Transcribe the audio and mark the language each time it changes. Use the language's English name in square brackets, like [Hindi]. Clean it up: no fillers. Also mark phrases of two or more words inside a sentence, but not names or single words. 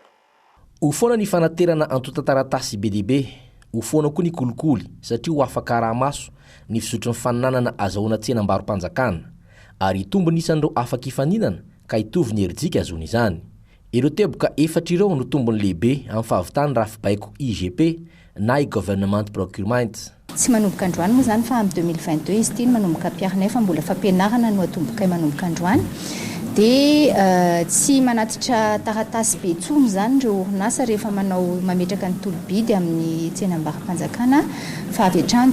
[Malagasy] Ho foana ny fanaterana antota taratasy be diabe, ho foana koa ny kolikoly satria ho afaka araha-maso ny fisotro ny faninanana azahoana tsena ambaro-panjakana ary hitombo nisan'ireo afaka hifaninana ka hitovy ny herijika azony izany. Ireo teboka 4 ireo no tombony lehibe amin'ny fahavitany rafibaiko IGP na i-Government Procurement. Tsy manomboka androany moa zany fa amin'ny 2022 izy ity manomboka ampiarina fa mbola fampianarana no atomboka manomboka androany. Dia tsy manatitra taratasy be intsony zany ireo orinasa rehefa mametraka ny tolobidy amin'ny tsena ambaro-panjakana fa avy hatrany